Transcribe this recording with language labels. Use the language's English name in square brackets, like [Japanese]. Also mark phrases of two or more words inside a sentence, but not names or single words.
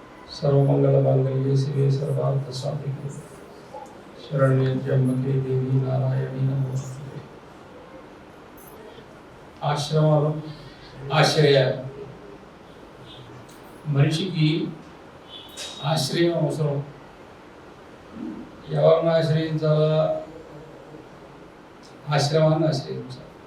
[Sanskrit] सर्वमंगलमांगल्ये शिवे सर्वार्थसाधिके शरण्ये त्र्यंबके देवी नारायणी नमोस्तुते। [Telugu] ఆశ్రమాలు ఆశ్రయాలు మనిషికి ఆశ్రయం అవసరం. ఎవరిని ఆశ్రయించాలా? ఆశ్రమాన్ని ఆశ్రయించాలి.